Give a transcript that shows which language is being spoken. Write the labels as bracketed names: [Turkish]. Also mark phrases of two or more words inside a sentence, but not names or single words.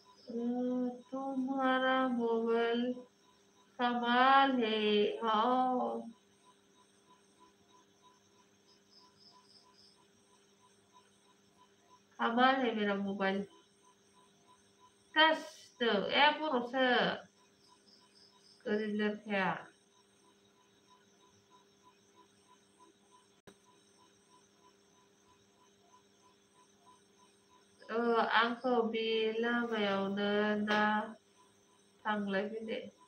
[Hindi] तुम्हारा मोबाइल कमाल है। हाँ कमाल है मेरा मोबाइल। [Bodo] Test एपल'सो गोरिब लोरखाया। आंखौ बे लामायावनो ना थांलाय फैलाय?